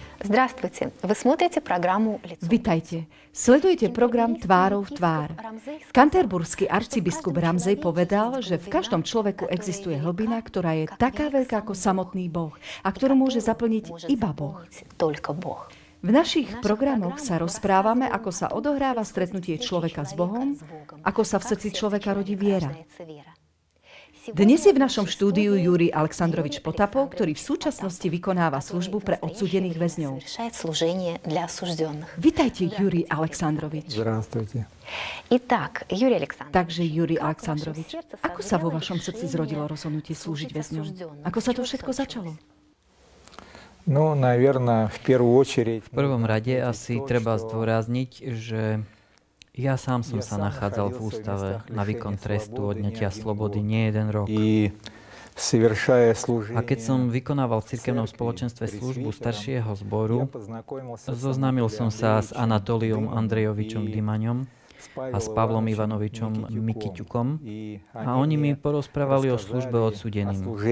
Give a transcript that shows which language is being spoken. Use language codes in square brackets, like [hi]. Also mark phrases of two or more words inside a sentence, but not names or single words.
[ru] Здравствуйте. Вы смотрите программу «Лицо». [sk] Vitajte. Sledujete program Tvárou v tvár. Kanterburský arcibiskup Ramsey povedal, že v každom človeku existuje hlbina, ktorá je taká veľká ako samotný Boh a ktorú môže zaplniť iba Boh. V našich programoch sa rozprávame, ako sa odohráva stretnutie človeka s Bohom, ako sa v srdci človeka rodí viera. Dnes je v našom štúdiu Jurij Aleksandrovič Potapov, ktorý v súčasnosti vykonáva službu pre odsúdených väzňov. Vitajte, Jurij Aleksandrovič. [ru] Здравствуйте. [sk] Takže, Jurij Aleksandrovič, ako sa vo vašom srdci zrodilo rozhodnutie slúžiť väzňom? Ako sa to všetko začalo? [ru] Ну, наверное, в первую очередь... [sk] V prvom rade asi treba zdôrazniť, že ja sám som sa nachádzal v ústave na výkon trestu odňatia slobody nie jeden rok. A keď som vykonával v cirkevnom spoločenstve službu staršieho zboru, zoznámil som sa s Anatoliom Andrejovičom Dymaňom a s Pavlom Ivanovičom Mikyťukom a oni mi porozprávali o službe odsúdeným.